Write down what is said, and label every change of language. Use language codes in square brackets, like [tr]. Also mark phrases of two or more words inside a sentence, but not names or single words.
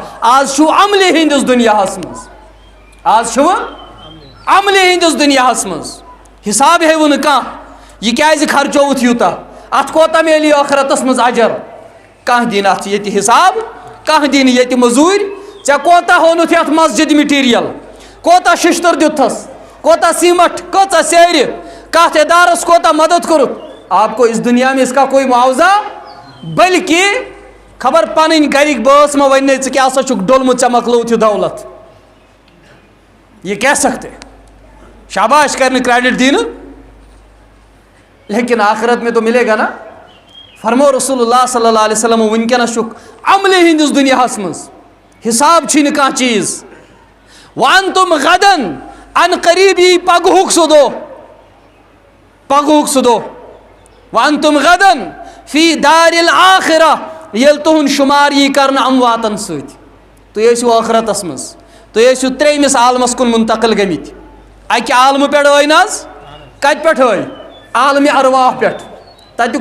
[ks] آز چھو عملہِ ہندس دنیاہس مز، آز چھو عملہِ ہندس دنیاہس مز، حساب ہے نہٕ کانٛہہ. یہ کیازِ خرچووُتھ یوٗتاہ، ات کوتاہ میلی آخرتس مز اجر، کانٛہہ دِنہٕ اتھ ییٚتہِ حساب، کانٛہہ دِنہٕ ییٚتہِ مٔزوٗرۍ. ژےٚ کوتاہ ہوٚنُتھ یتھ مسجد مٹیریل، کوتاہ ششتر دِتھس، کوتاہ سیمٹ، کۭژاہ سیرِ، کتھ ادارس کوتاہ مدد کوٚرُتھ. [ur] آپ کو اس دنیا میں اس کا کوئی معاوضہ، [ks] بلکہ خبر پنٕنۍ گرِکۍ بٲژ ما وننے ژٕ کیٛاہ سا چھُکھ ڈوٚلمُت، ژےٚ مۄکلووُتھ یہِ دولت. [ur] یہ کہہ سکتے، شاباش کرنے کریڈٹ دینہ، لیکن آخرت میں تو ملے گا نا. [ks] فرمو [ar] رسول اللہ صلی اللہ علیہ وسلم [ks] ونکس چھُکھ عملہِ ہندس دنیاہس مز، حساب چھی نہٕ کانٛہہ چیز. [ar] وانتم غدن ان قریبی [ks] پگہُک سُہ دۄہ [ar] وانتم غدن فی دار الآخرہ [ks] ییٚلہِ تُہُنٛد شُمار یی کرنہٕ امواتن سۭتۍ تُہۍ ٲسِو ٲخرتس منٛز تُہۍ ٲسِو ترٛیٚیمِس عالمس کُن منتقل گٔمٕتۍ اکہِ عالمہٕ پٮ۪ٹھ ٲے نہ حظ کتہِ پٮ۪ٹھ ٲے عالمہِ ارواح پٮ۪ٹھ تتیُک